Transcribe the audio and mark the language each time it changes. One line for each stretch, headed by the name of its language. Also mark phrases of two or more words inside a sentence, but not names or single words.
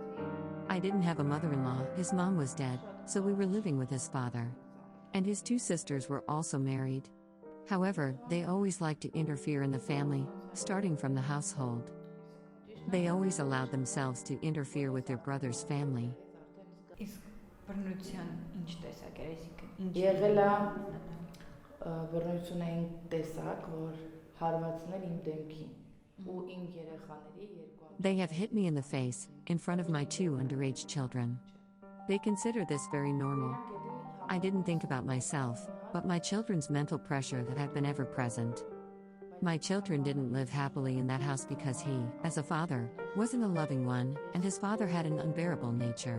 English: I didn't have a mother-in-law, his mom was dead, so we were living with his father. And his 2 sisters were also married. However, they always liked to interfere in the family, starting from the household. They always allowed themselves to interfere with their brother's family.
Armenian: Եղել է բռնություն էին տեսակ, որ հարվածներ իմ դեմքին ու իմ երեխաների
English: They have hit me in the face, in front of my 2 underage children. They consider this very normal. I didn't think about myself, but my children's mental pressure that had been ever present. My children didn't live happily in that house because he, as a father, wasn't a loving one, and his father had an unbearable nature.